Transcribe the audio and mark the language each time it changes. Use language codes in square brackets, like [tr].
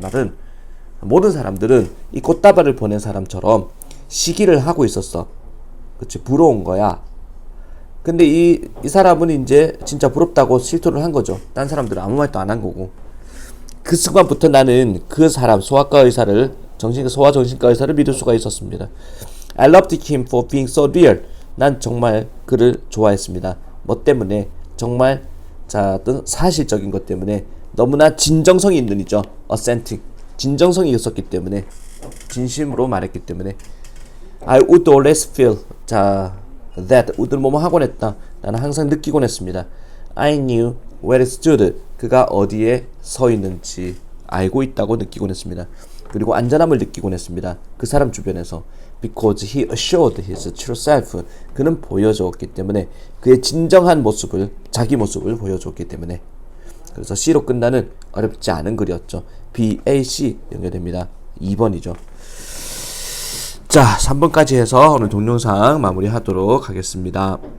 [ko] 이 말은 모든 사람들은 이 꽃다발을 보낸 사람처럼 시기를 하고 있었어. 그치, 부러운 거야. 근데 이 사람은 이제 진짜 부럽다고 실토를 한 거죠. 딴 사람들은 아무 말도 안 한 거고. 그 순간부터 나는 그 사람, 소아과 의사를, 소아정신과 의사를 믿을 수가 있었습니다. [en] I loved him for being so real. [ko] 난 정말 그를 좋아했습니다. 뭐 때문에? 정말, 자, 어떤 사실적인 것 때문에, 너무나 진정성이 있는 이죠. [en] authentic. [ko] 진정성이 있었기 때문에, 진심으로 말했기 때문에. [en] I would always feel, [ko] 자, [en] that, would를 [ko] 뭐뭐 하곤 했다. 나는 항상 느끼곤 했습니다. [en] I knew where it stood. [ko] 그가 어디에 서 있는지 알고 있다고 느끼곤 했습니다. 그리고 안전함을 느끼곤 했습니다. 그 사람 주변에서. [en] Because he assured his true self. [ko] 그는 보여주었기 때문에, 그의 진정한 모습을, 자기 모습을 보여주었기 때문에. 그래서 C로 끝나는 어렵지 않은 글이었죠. B, A, C 연결됩니다. 2번이죠. 자, 3번까지 해서 오늘 동영상 마무리하도록 하겠습니다.